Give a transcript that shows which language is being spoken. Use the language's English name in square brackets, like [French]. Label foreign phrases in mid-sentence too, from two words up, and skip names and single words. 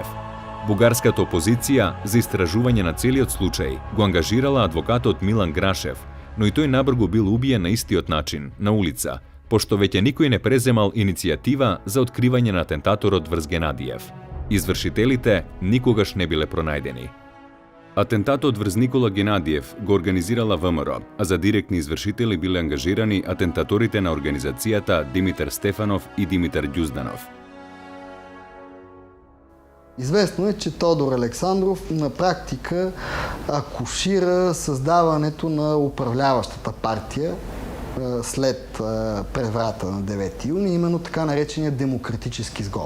[Macedonian] Бугарската опозиција за истражување на целиот случај го ангажирала адвокатот Милан Грашев, но и тој набргу бил убиен на истиот начин, на улица, пошто веќе никој не преземал иницијатива за откривање на атентаторот врз Генадиев. Извршителите никогаш не биле пронајдени. Атентатот врз Никола Генадиев го организирала ВМРО, а за директни извршители биле ангажирани атентаторите на организацијата Димитар Стефанов и Димитар Ѓузданов. [Bulgarian] Известно е, че Тодор Александров на практика акушира създаването на управляващата партия след преврата на 9 юни, именно така наречения демократически сговор.